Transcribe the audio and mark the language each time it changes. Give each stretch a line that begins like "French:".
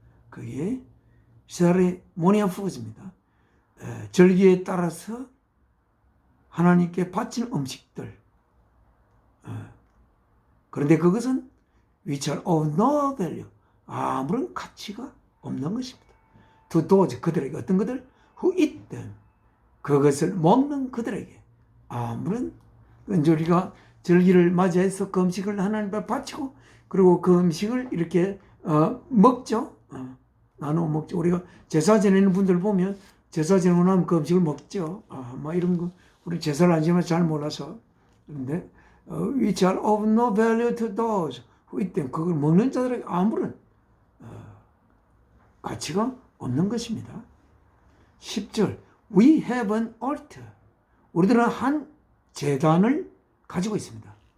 Korean: 그게 세레모니아 푸드입니다. 절기에 따라서 하나님께 바치는 음식들. 그런데 그것은
English: which are of no value.
Korean: 아무런 가치가 없는 것입니다.
English: To those,
Korean: 그들에게 어떤 것들?
English: Who eat them.
Korean: 그것을 먹는 그들에게 아무런, 우리가 절기를 맞이해서 그 음식을 하나님께 바치고 그리고 그 음식을 이렇게 먹죠. 나눠 먹죠. 우리가 제사 지내는 분들 보면 제사 지내고 나면 그 음식을 먹죠. 막 이런 거 우리 제사를 안 지내면 잘 몰라서.
English: 그런데 which are of no value to those who eat them.
Korean: 그걸 먹는 자들에게 아무런 가치가 없는 것입니다.
English: 10절 We have an altar.
Korean: 우리들은 한 제단을 가지고 있습니다.